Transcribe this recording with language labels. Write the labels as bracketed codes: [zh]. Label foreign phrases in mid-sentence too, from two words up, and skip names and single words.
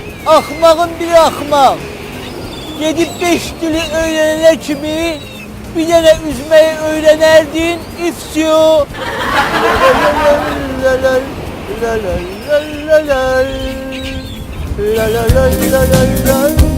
[az] Axmağın biri axmaq. Gedib 5 dili öyrənənə kimi bir dənə üzməyi öyrənərdin. İfsiyo. La la la la la la la la la la la la la la.